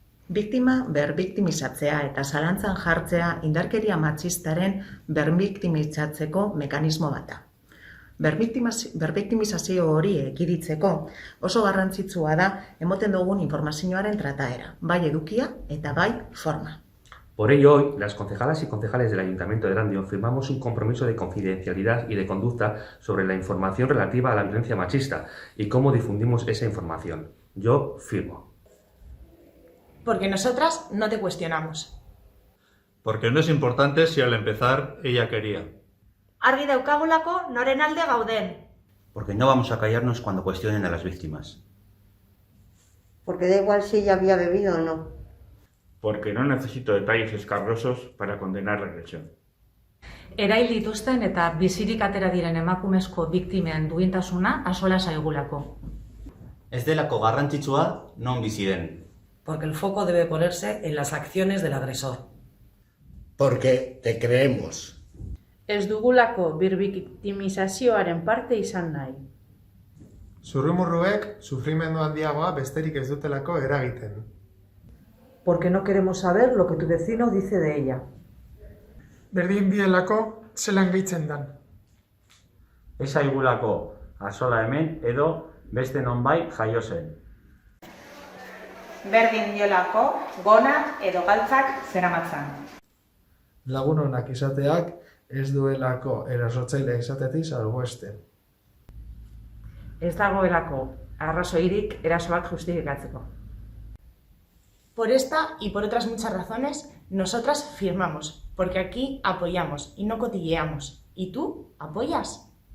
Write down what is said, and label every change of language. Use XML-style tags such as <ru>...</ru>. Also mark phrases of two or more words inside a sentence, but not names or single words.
<eu>Biktima berbiktimizatzea eta zalantzan jartzea indarkeria matxistaren berbiktimitzatzeko mekanismo bat da. Berbiktimizazio hori ekiditeko oso garrantzitsua da emoten dugun informazioaren trataera, bai edukia eta bai forma.</eu> <es>Por ello, hoy, las concejalas y concejales del Ayuntamiento de Erandio firmamos un compromiso de confidencialidad y de conducta sobre la información relativa a la violencia machista y cómo difundimos esa información. Yo firmo. Porque nosotras no te cuestionamos. Porque no es importante si al empezar ella quería.</es> <eu>Argi daukagulako noren alde gauden.</eu> <es>Porque no vamos a callarnos cuando cuestionen a las víctimas. Porque da igual si ella había bebido o no. Porque no necesito detalles escabrosos para condenar la agresión.</es> <eu>Erail dituzten eta bizirik atera diren emakumezko biktimen duintasuna axola zaigulako. Ez delako garrantzitsua non bizi den.</eu> <es>Porque el foco debe ponerse en las acciones del agresor. Porque te creemos.</es> <eu>Ez dugulako birbiktimizazioaren parte izan nahi. Zurrumurruek sufrimendu handiagoa besterik ez dutelako eragiten.</eu> <es>Porque no queremos saber lo que tu vecino dice de ella.</es> <eu>Berdin bielako zelan gehitzen dan. Ez aigulako azola hemen edo beste nonbait jaio zen. Berdin diolako gona edo galtzak zeramatzan. Lagun onak izateak ez duelako erasotzailea izatetik salbuesten. Ez dagoelako arrazoirik erasoak justifikatzeko.</eu> <es>Por esta y por otras muchas razones, nosotras firmamos, porque aquí apoyamos y no cotilleamos. ¿Y tú apoyas?</es>